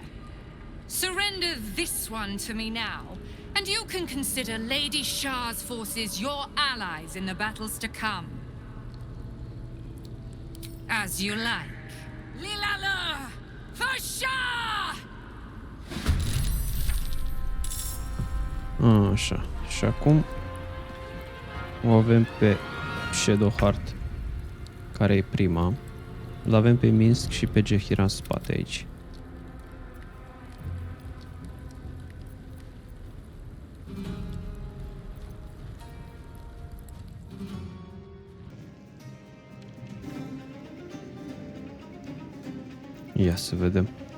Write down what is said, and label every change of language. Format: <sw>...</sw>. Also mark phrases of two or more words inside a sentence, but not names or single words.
<en>Surrender this one to me now, and you can consider Lady Shar's forces your allies in the battles to come. As you like. Lilala! For Shar!</en> <ro>Așa. Și acum o avem pe Shadowheart, care e prima. Îl avem pe Minsk și pe Gehira în spate aici. Ia să vedem.</ro>